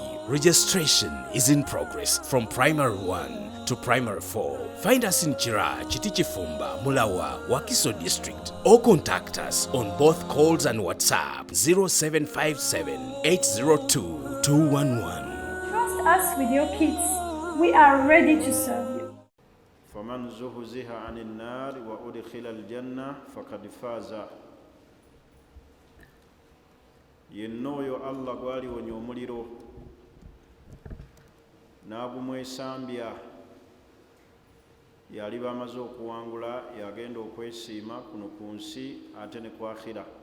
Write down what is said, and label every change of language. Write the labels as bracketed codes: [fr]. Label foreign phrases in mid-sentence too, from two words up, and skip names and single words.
[en] Registration is in progress from Primary 1 to Primary 4. Find us in Chira, Chitichifumba, Mulawa, Wakiso District, or contact us on both calls and WhatsApp 0757 802 211. Trust us with your kids. We are ready to serve you. [ar] فمن زحزح عن النار وأدخل الجنة فقد فاز. [lg] Yennoyo Allah gwali wonye omuliro n'agumwesambya yali bamaze okuwangula yagenda okwesiima kuno ku nsi ate ne ku akhira.